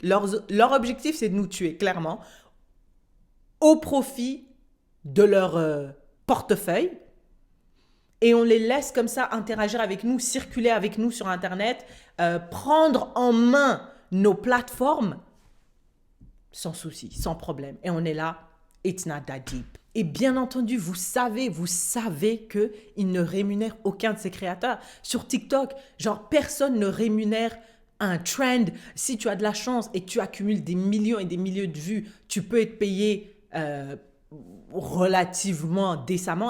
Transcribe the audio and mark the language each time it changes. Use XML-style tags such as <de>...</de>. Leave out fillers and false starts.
<fr>Leur objectif, c'est de nous tuer, clairement, au profit de leur portefeuille. Et on les laisse comme ça interagir avec nous, circuler avec nous sur Internet, prendre en main nos plateformes sans souci, sans problème. Et on est là,</fr> <en>it's not that deep.</en> <fr>Et bien entendu, vous savez qu'ils ne rémunèrent aucun de ces créateurs. Sur TikTok, genre personne ne rémunère un trend. Si tu as de la chance et tu accumules des millions et des millions de vues, tu peux être payé relativement décemment.</fr>